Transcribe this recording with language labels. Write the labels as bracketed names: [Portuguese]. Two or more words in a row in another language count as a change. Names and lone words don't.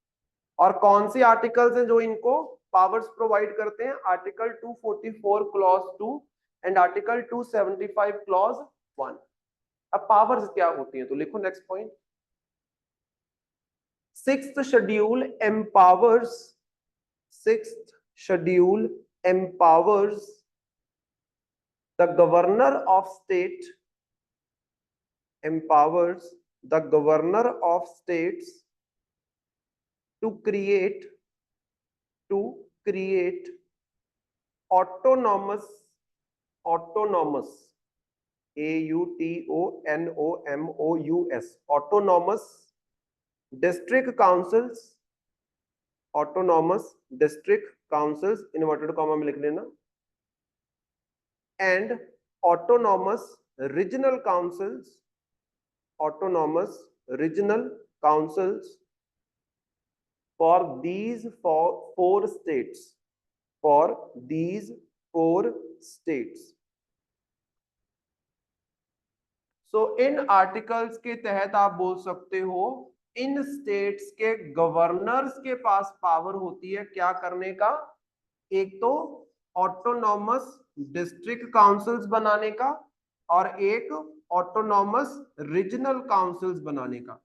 [Hindi] और कौन सी आर्टिकल्स हैं जो इनको [English] powers provide [Hindi] करते हैं? [English] article 244 clause 2 and article 275 clause 1. [Hindi] अब पावर्स क्या होती हैं तो लिखो [English] next point. 6th schedule empowers, 6th schedule empowers the governor of state, empowers the governor of states to create autonomous autonomous autonomous district councils, autonomous district councils [Hindi] इन्वर्टेड कॉमा में लिख लेना, [English] and autonomous regional councils, autonomous regional councils for these four states, for these 4 states. [Hindi] So इन आर्टिकल्स के तहत आप बोल सकते हो इन स्टेट्स के गवर्नर्स के पास पावर होती है क्या करने का? एक तो [English] autonomous district councils [Hindi] बनाने का और एक [English] autonomous regional councils [Hindi] बनाने का।